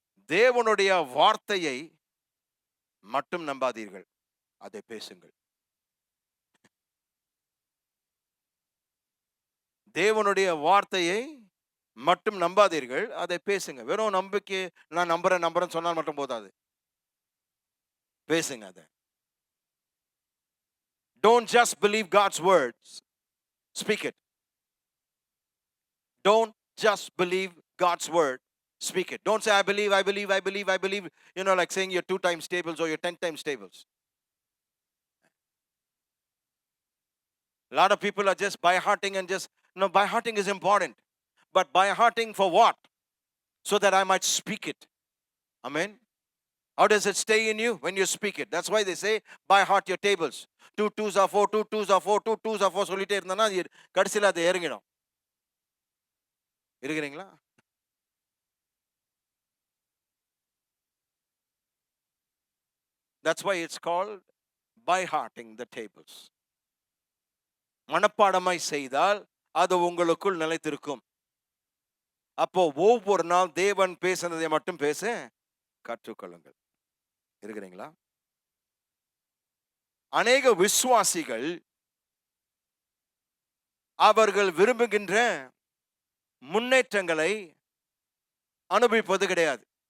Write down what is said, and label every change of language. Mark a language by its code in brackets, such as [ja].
[ta] தேவனுடைய வார்த்தையை மட்டும் நம்பாதீர்கள், அதை பேசுங்கள். தேவனுடைய வார்த்தையை மட்டும் நம்பாதீர்கள், அதை பேசுங்க. வெறும் நம்பிக்கை, நான் நம்புறேன் சொன்னால் மட்டும் போதாது, பேசுங்க அதை. [en] Don't just believe God's words, speak it. Don't just believe God's word, speak it. Don't say I believe, you know, like saying you're 2 times tables or you're 10 times tables. A lot of people are just by hearting and just, no, by hearting is important, but by hearting for what? So that I might speak it. Amen. How does it stay in you? When you speak it. That's why they say by heart your tables. 2 2s are 4, 2 2s are 4, 2 2s are 4 [ta] சொல்லிட்டே இருந்தனா கடைசில அது இறங்கிடும். இருக்கிறீங்களா? [en] That's why it's called by hearting the tables. [ta] மனப்பாடமாய் செய்தால் அது உங்களுக்குள் நிலைத்திருக்கும். அப்போ ஒவ்வொரு நாள் தேவன் பேசுனதை மட்டும் பேச கற்றுக்கொள்ளுங்கள். இருக்கிறீங்களா? அநேக விசுவாசிகள் அவர்கள் விரும்புகின்ற முன்னேற்றங்களை அனுபவிப்பது கிடையாது.